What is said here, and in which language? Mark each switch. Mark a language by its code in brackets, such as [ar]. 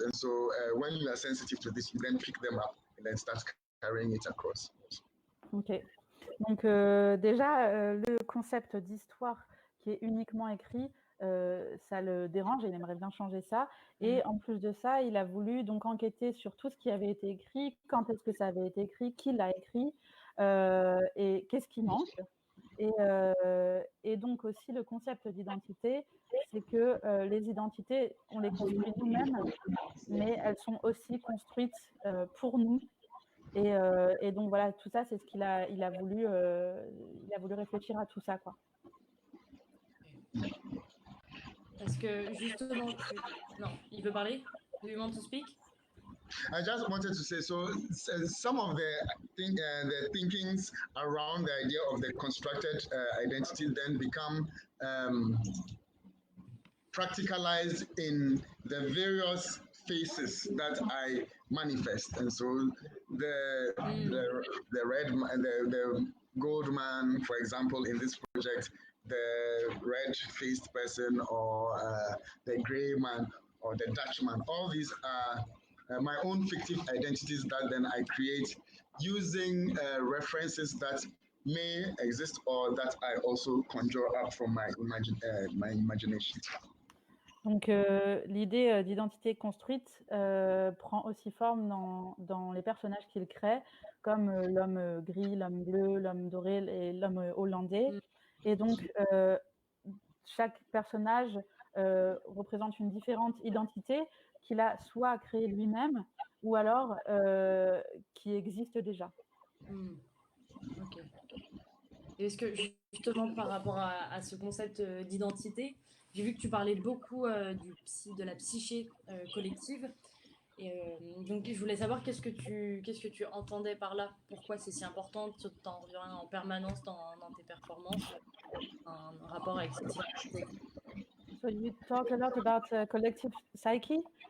[en] And so when you are sensitive to this, you then pick them up and then start carrying it across. Ok. [fr] Donc déjà, le concept d'histoire qui est uniquement écrit, ça le dérange et il aimerait bien changer ça. Et en plus de ça, il a voulu donc enquêter sur tout ce qui avait été écrit, quand est-ce que ça avait été écrit, qui l'a écrit et qu'est-ce qui manque. Et donc aussi le concept d'identité, c'est que les identités, on les construit nous-mêmes, mais elles sont aussi construites pour nous. Et donc voilà, tout ça, c'est ce qu'il a, il a voulu réfléchir à tout ça, quoi. Est-ce que justement, non, il veut parler? [en] Do you want to speak? I just wanted to say, so some of the thinkings around the idea of the constructed identity then become practicalized in the various faces that I manifest. And so the red and the gold man, for example, in this project, the red-faced person or the gray man or the Dutchman, all these are my own fictive identities that then I create using references that may exist or that I also conjure up from my imagination. [fr] Donc l'idée d'identité construite prend aussi forme dans les personnages qu'il crée, comme l'homme gris, l'homme bleu, l'homme doré et l'homme hollandais. Et donc chaque personnage représente une différente identité qu'il a soit créée lui-même ou alors qui existe déjà. Ok. Est-ce que justement par rapport à ce concept d'identité, j'ai vu que tu parlais beaucoup de la psyché collective. Et donc je voulais savoir qu'est-ce que tu entendais par là, pourquoi c'est si important, tu t'en reviens en permanence dans tes performances, un rapport avec cette identité. [en] So you talk a lot about collective psyche.